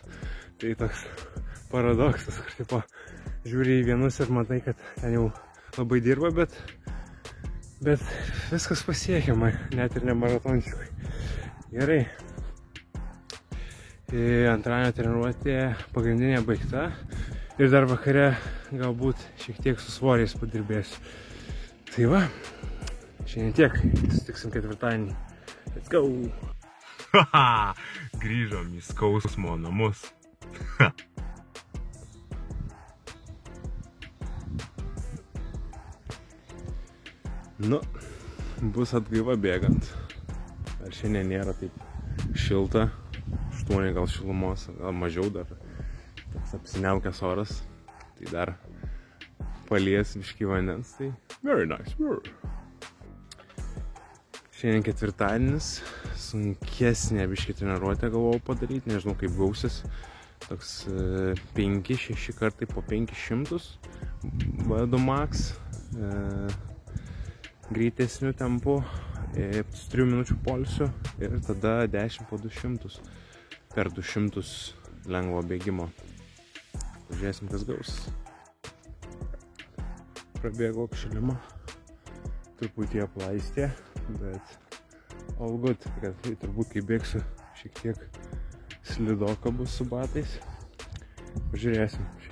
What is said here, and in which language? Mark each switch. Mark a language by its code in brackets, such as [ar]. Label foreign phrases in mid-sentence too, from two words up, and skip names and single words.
[lt] Tai toks paradoksas, kur tipo žiūri į vienus ir matai, kad ten jau labai dirba, bet viskas pasiekiama, net ir ne maratoniškai. Gerai. Antradienio treniruotė pagrindinė baigta ir dar vakare galbūt šiek tiek su svoriais padirbėsiu. Tai va, šiandien tiek, susitiksim ketvirtadienį. [en] Let's go! [lt] Haha, grįžom į skausmo namus. Nu, bus atgaiva bėgant. Ar šiandien nėra taip šilta, 8 gal šilumos, gal mažiau dar. Toks apsiniaukęs oras, tai dar palies biškį vandens, tai [en] very nice. [lt] Šiandien ketvirtadienis, sunkesnė biškį treniruotę galvojau padaryti, nežinau kaip gausis. Toks 5-6 kartai po 500, vado max. Greitesnių tempų, 3 minučių poilsio ir tada 10 po 200 per 200 lengvo bėgimo. Pažiūrėsim, kas gaus. Prabėgau apšilimą, truputį aplaistė, bet [en] all good, [lt] kad tai turbūt kai bėgsiu šiek tiek slidoka bus su batais. Pažiūrėsim.